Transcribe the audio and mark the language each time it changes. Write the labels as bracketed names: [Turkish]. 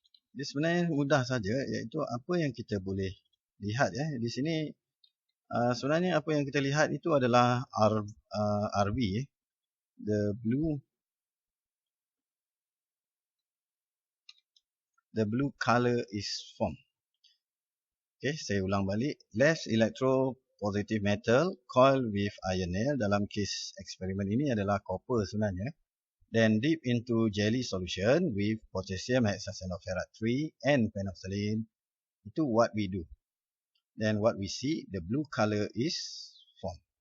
[Malay] Dia sebenarnya mudah saja, iaitu apa yang kita boleh lihat ya. Di sini sebenarnya apa yang kita lihat itu adalah RB. [English] The blue color is formed. Okay, [Malay] saya ulang balik. [English] Less electropositive metal coil with iron nail. [Malay] Dalam kes eksperimen ini adalah copper sebenarnya. [English] Then dip into jelly solution with potassium hexacyanopherate 3 and phenolphthalein. [Malay] Itu [English] what we do. Then what we see, the blue color is formed.